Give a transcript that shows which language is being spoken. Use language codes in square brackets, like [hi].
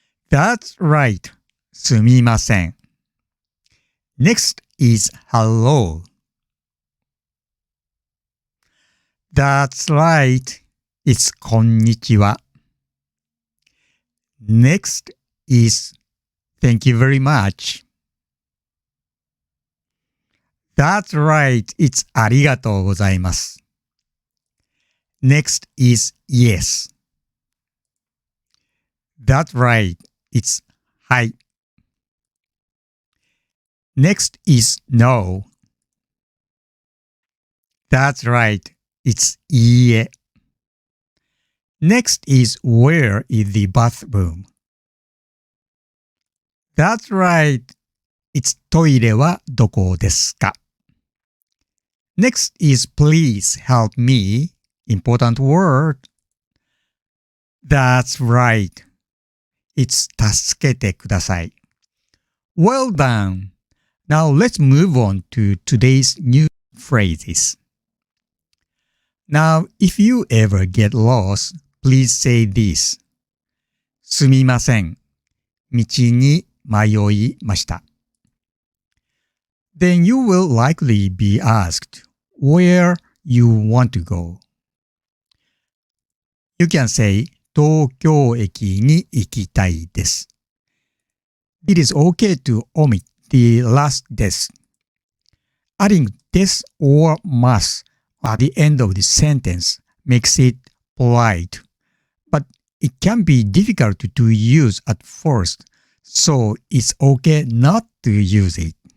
[en] That's right. [ja] すみません. [en] Next is hello. That's right. It's こんにちは. Next is thank you very much. That's right. [ja] It's ありがとうございます. [en] Next is yes. That's right. It's はい. Next is no. That's right. It's いいえ. Next is where is the bathroom? That's right. [ja] It's トイレはどこですか? [en] Next is please help me. Important word. That's right. [ja] It's 助けてください. [en] Well done. Now let's move on to today's new phrases. Now, if you ever get lost, please say this. [ja] すみません.道に迷いました. [en] Then you will likely be asked where you want to go. You can say [ja] 東京駅に行きたいです. [en] It is okay to omit the last des. Adding des or must at the end of the sentence makes it polite, but it can be difficult to use at first, so it's okay not to use it.